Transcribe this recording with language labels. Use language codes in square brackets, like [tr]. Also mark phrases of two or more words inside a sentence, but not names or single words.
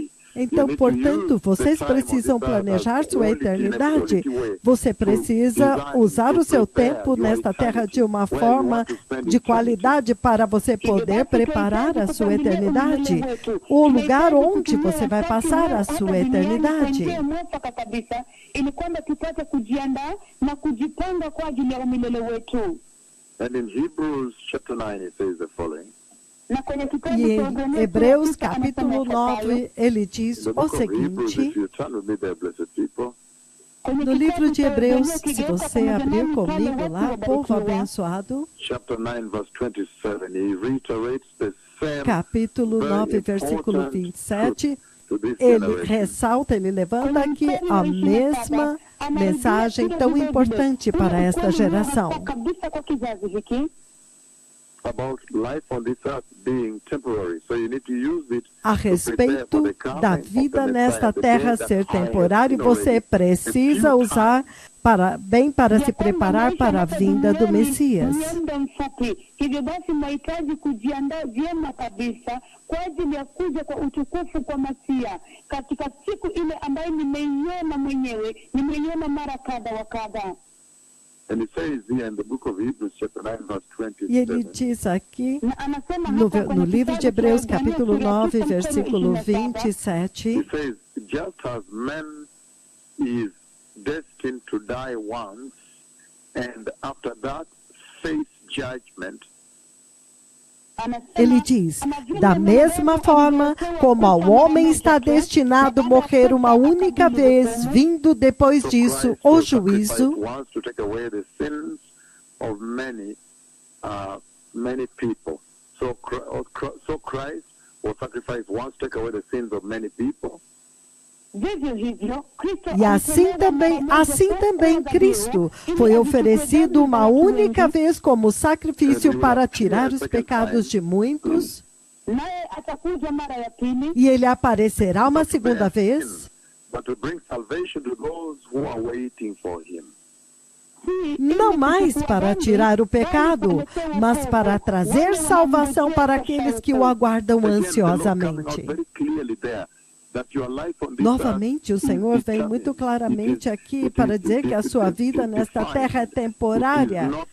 [pt] Então, portanto, vocês precisam planejar sua eternidade. Você precisa usar o seu tempo nesta terra de uma forma de qualidade para você poder preparar a sua eternidade. O lugar onde você vai passar a sua eternidade. [sw] Mwafaka kabisa ili kwamba tupate kujiandaa na kujipanga kwa ajili ya umilele wetu. [en] And in Hebrews chapter 9 it says the following. [sw] Na kwenye kitabu [pt] E [sw] cha [pt] em [sw] Ibrania, [pt] Hebreus [sw] Kristo [pt] capítulo [sw] anasema yafuatayo. [pt] 9, ele diz [en] The [pt] o [en] book of Hebrews, [pt] seguinte. [en] if you turn with me there, blessed people, [sw] Kwenye [pt] No [sw] kitabu [pt] livro de [sw] cha [pt] Hebreus, [sw] Ibrania, [pt] se [sw] ukigeuka [pt] você [sw] pamoja [pt] abrir [sw] nami pale [pt] comigo [sw] watu [pt] lá, povo [sw] wabarikiwa, [pt] abençoado, [en] chapter 9 verse 27, he reiterates the same [pt] capítulo [en] very [pt] 9, versículo [en] important [pt] 27, [en] truth to this [pt] ele [en] generation. [pt] ressalta, ele levanta aqui a mesma mensagem tão importante para esta geração. [sw] kabisa kwa kizazi hiki [en] About life on this earth being temporary. So you need to use it [pt] A respeito da vida nesta terra ser temporária, você precisa usar para se preparar para a vinda do Messias. [sw] Ni muda mfupi. Hivyo basi mnahitaji kujiandaa vyema kabisa kwa ajili ya kuja kwa utukufu kwa Masia katika siku ile ambayo nimeiona mwenyewe, nimeiona mara kadha wa kadha. [en] And it says here in the book of Hebrews chapter 9 verse [pt] E ele [en] 27. [pt] diz aqui, [sw] Na anasema [pt] no [sw] hapa kwenye [pt] livro de [sw] kitabu cha [pt] Hebreus, [sw] Ibrania [pt] capítulo [sw] sura [pt] 9, [sw] 9, [pt] versículo [sw] mstari 27, [pt] 27, [en] It says, just as man is destined to die once, and after that face judgment, [pt] ele diz, da mesma forma como ao homem está destinado a morrer uma única vez, vindo depois disso [en] Christ [pt] o [en] will [pt] juízo, [en] sacrifice once to take away the sins of many people. So Christ will sacrifice once to take away the sins of many people. [sw] vivyo hivyo, Kristo [pt] e assim também Cristo foi oferecido uma única vez como sacrifício para tirar os pecados de muitos, [sw] naye atakuja mara ya pili [pt] e ele aparecerá uma segunda vez, [en] But to bring salvation to those who are waiting for him. [pt] não mais para tirar o pecado, mas para trazer salvação para aqueles que o aguardam ansiosamente. Novamente, o Senhor vem muito claramente aqui para dizer que a sua vida nesta terra é temporária.